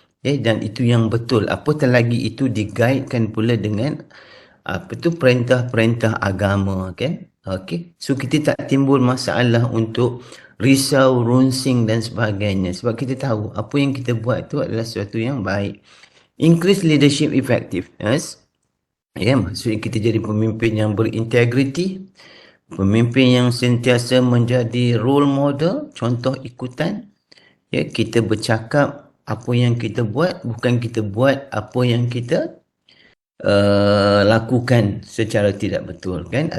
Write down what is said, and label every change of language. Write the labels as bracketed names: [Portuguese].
[Malay] Dan itu yang betul. Apatah lagi itu diguidekan pula dengan perintah-perintah agama, kan. Okey, so kita tak timbul masalah untuk risau, runsing dan sebagainya, sebab kita tahu apa yang kita buat tu adalah sesuatu yang baik. [English] Increase leadership effectiveness. [Malay] Maksudnya kita jadi pemimpin yang berintegriti, pemimpin yang sentiasa menjadi role model, contoh ikutan. Kita bercakap apa yang kita buat, bukan kita buat apa yang kita lakukan secara tidak betul, kan.